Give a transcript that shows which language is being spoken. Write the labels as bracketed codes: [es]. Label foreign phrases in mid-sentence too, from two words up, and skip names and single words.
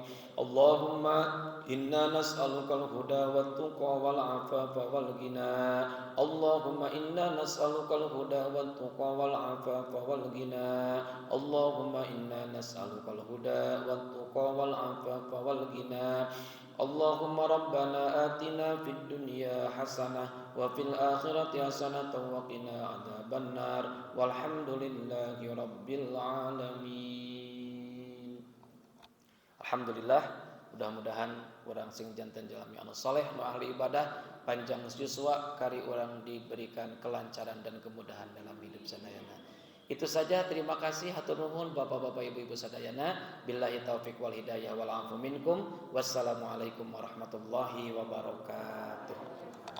[ar] اللهم إنا نسألك الهدى والتقى والعفاف والغنى. اللهم إنا نسألك الهدى والتقى والعفاف والغنى. اللهم إنا نسألك الهدى والتقى والعفاف والغنى. اللهم ربنا آتنا في الدنيا حسنة وفي الآخرة حسنة وقنا عذاب النار. والحمد لله رب العالمين. [su] Alhamdulillah, mudah-mudahan urang sing janten jalmi anu saleh nu ahli ibadah, panjang yuswa kari urang [id] diberikan kelancaran dan kemudahan dalam hidup [su] sadayana. [id] Itu saja, terima kasih, [su] hatur nuhun Bapak-bapak Ibu-ibu sadayana. [ar] بالله التوفيق والهداية والعفو منكم. والسلام عليكم ورحمة الله وبركاته.